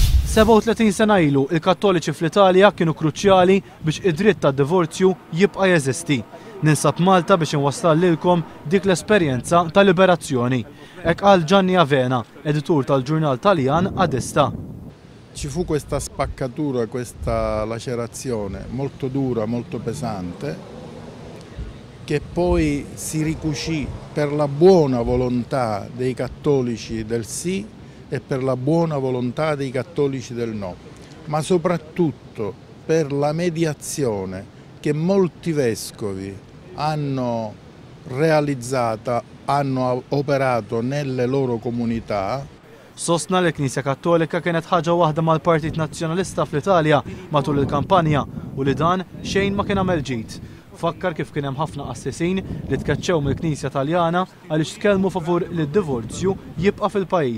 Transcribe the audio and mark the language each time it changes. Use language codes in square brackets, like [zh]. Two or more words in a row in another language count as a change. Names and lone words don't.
[mt] 37 sena ilu il-Kattoliċi fl-Italja kienu kruċjali biex id-dritt tad-divorzju jibqa' jeżisti. Ninsab Malta biex inwassal lilkom dik l-esperjenza ta' liberazzjoni. Hekk qal Gianni Avena, editur tal-ġurnal Taljan Adista. [it] Ci fu questa spaccatura, questa lacerazione molto dura, molto pesante, che poi si ricucì per la buona volontà dei cattolici del sì e per la buona volontà dei cattolici del no, ma soprattutto per la mediazione che molti vescovi hanno realizzata, hanno operato nelle loro comunità. [mt] Sostna li l-Knisja Kattolika kienet ħaġa waħda mal-Partit Nazzjonalista fl-Italja matul il-kampanja u li dan xejn ma kien għamel ġid. Fakkar kif kien hemm ħafna qassisin li tkeċċew mill-Knisja Taljana għaliex tkellmu favur li d-divorzju jibqa' fil-pajjiż.